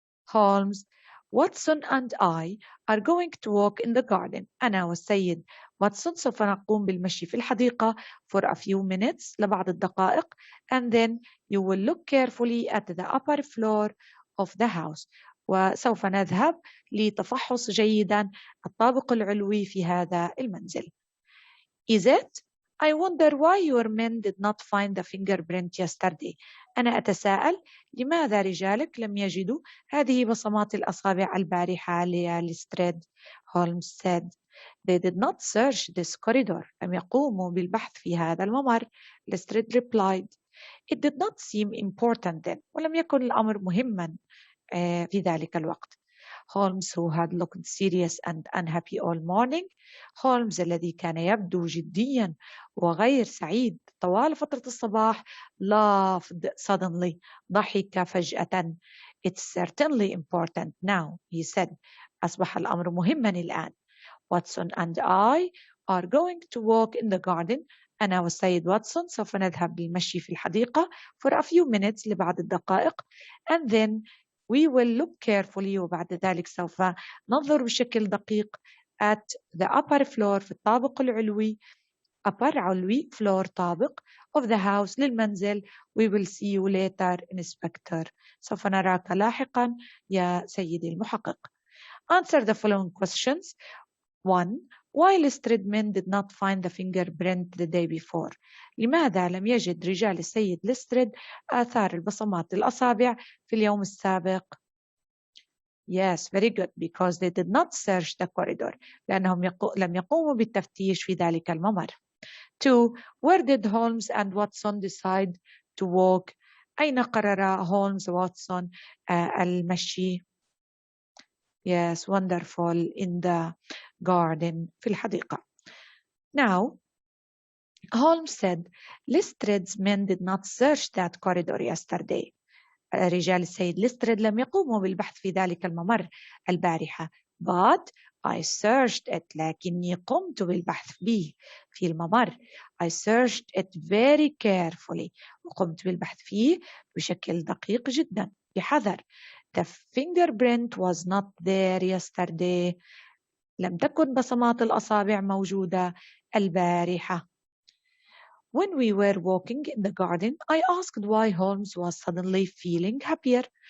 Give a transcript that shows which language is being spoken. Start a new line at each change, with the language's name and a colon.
English: Holmes: Watson and I are going to walk in the garden.
Arabic: أنا والسيد واتسون سوف نقوم بالمشي في الحديقة
English: for a few minutes
Arabic: لبعض الدقائق,
English: and then you will look carefully at the upper floor of the house.
Arabic: وسوف نذهب لتفحص جيدا الطابق العلوي في هذا المنزل.
English: Is it? I wonder why your men did not find the fingerprint yesterday.
Arabic: أنا أتساءل لماذا رجالك لم يجدوا هذه بصمات الأصابع البارحة للستريد.
English: Holmes said, They did not search this corridor.
Arabic: لم يقوموا بالبحث في هذا الممر.
English: Lestrade replied, It did not seem important then.
Arabic: ولم يكن الأمر مهما في ذلك الوقت.
English: Holmes, who had looked serious and unhappy all morning.
Arabic: Holmes الذي كان يبدو جديا وغير سعيد طوال فترة الصباح,
English: laughed suddenly.
Arabic: ضحك فجأة.
English: It's certainly important now, he said.
Arabic: أصبح الأمر مهما الآن.
English: Watson and I are going to walk in the garden.
Arabic: أنا والسيد واتسون سوف نذهب للمشي في الحديقة
English: for a few minutes
Arabic: لبعض الدقائق,
English: and then we will look carefully.
Arabic: وبعد ذلك سوف ننظر بشكل دقيق
English: at the upper floor
Arabic: في الطابق العلوي.
English: upper
Arabic: علوي,
English: floor
Arabic: طابق,
English: of the house
Arabic: للمنزل.
English: We will see you later, Inspector.
Arabic: سوف نراك لاحقا يا سيدي المحقق.
English: Answer the following questions. 1. Why Lestrade men did not find the fingerprint the day before?
Arabic: لماذا لم يجد رجال السيد ليستريد آثار البصمات الأصابع في اليوم السابق؟
English: Yes, very good, because they did not search the corridor.
Arabic: لأنهم لم يقوموا بالتفتيش في ذلك الممر.
English: 2. Where did Holmes and Watson decide to walk?
Arabic: أين قرر هولمز وواتسون المشي؟
English: Yes, wonderful, in the garden,
Arabic: في الحديقة.
English: Now, Holmes said, Lestrade's men did not search that corridor yesterday.
Arabic: رجال السيد ليستريد لم يقوموا بالبحث في ذلك الممر البارحة.
English: But I searched it.
Arabic: لكني قمت بالبحث به في الممر.
English: I searched it very carefully.
Arabic: وقمت بالبحث فيه بشكل دقيق جدا بحذر.
English: The fingerprint was not there yesterday.
Arabic: لم تكن بصمات الأصابع موجودة البارحة.
English: When we were walking in the garden, I asked why Holmes was suddenly feeling happier.